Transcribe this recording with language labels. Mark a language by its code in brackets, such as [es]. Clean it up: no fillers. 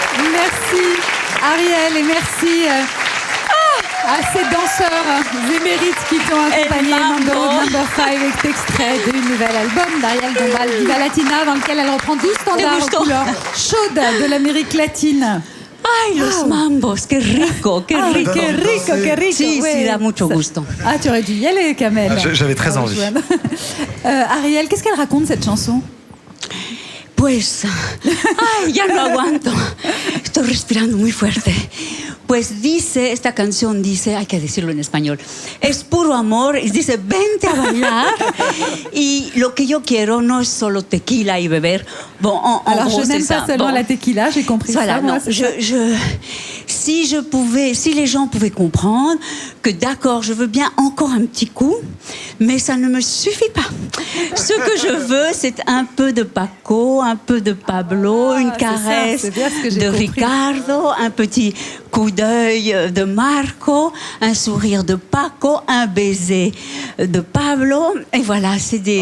[fr] Merci Ariel et merci à ces danseurs émérites qui t'ont accompagné. Number 5 est extrait du nouvel album d'Ariel Dombal, Viva Latina, dans lequel elle reprend 12 standards aux couleurs chaudes de l'Amérique latine. [es] Ay, los mambos, qué rico, qué rico. Qué rico, qué rico. Sí, [fr] ouais. [es] sí, da mucho gusto. [fr] Ah, tu aurais dû y aller, Kamel. J'avais très envie. Ariel, qu'est-ce qu'elle raconte, cette chanson? [es] Pues, ay, ya no aguanto. Estoy respirando muy fuerte. Pues dice, esta canción dice, hay que decirlo en español, es puro amor, y dice, vente a bailar. Y lo que yo quiero no es solo tequila y beber. [fr] Bon, Alors, je n'aime pas seulement la tequila, j'ai compris voilà, ça. Non, Moi, si les gens pouvaient comprendre que d'accord, je veux bien encore un petit coup, mais ça ne me suffit pas. Ce que je veux, c'est un peu de Paco, un peu de Pablo, une caresse de Ricardo, un petit coup d'œil de Marco, un sourire de Paco, un baiser de Pablo, et voilà, c'est des...